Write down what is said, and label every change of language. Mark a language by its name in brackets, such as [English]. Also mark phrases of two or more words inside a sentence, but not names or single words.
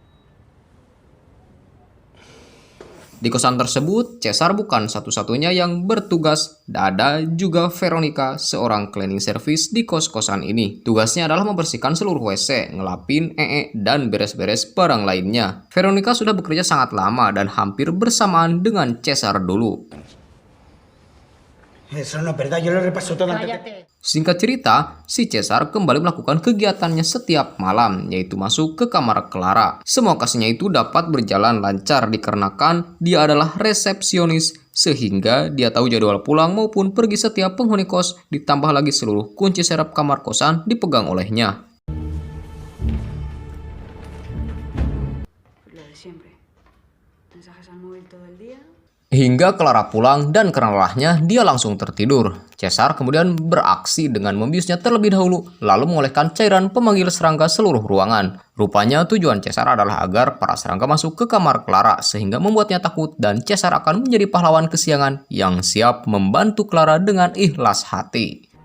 [Indonesian] Di kosan tersebut, Cesar bukan satu-satunya yang bertugas. Ada juga Veronica, seorang [English] cleaning service [Indonesian] di kos-kosan ini. Tugasnya adalah membersihkan seluruh WC, ngelapin, dan beres-beres barang lainnya. Veronica sudah bekerja sangat lama dan hampir bersamaan dengan Cesar dulu. [Spanish] Eso no es verdad, yo lo repaso todo antes de... Cállate. [Indonesian] Singkat cerita, si Cesar kembali melakukan kegiatannya setiap malam, yaitu masuk ke kamar Clara. Semua kasihnya itu dapat berjalan lancar dikarenakan dia adalah resepsionis sehingga dia tahu jadwal pulang maupun pergi setiap penghuni kos, ditambah lagi seluruh kunci serep kamar kosan dipegang olehnya. [Spanish] Lo de siempre. Mensajes al móvil todo el día. [Indonesian] Hingga Clara pulang dan karena lelahnya dia langsung tertidur. Cesar kemudian beraksi dengan membiusnya terlebih dahulu, lalu mengoleskan cairan pemanggil serangga seluruh ruangan. Rupanya tujuan Cesar adalah agar para serangga masuk ke kamar Clara sehingga membuatnya takut dan Cesar akan menjadi pahlawan kesiangan yang siap membantu Clara dengan ikhlas hati.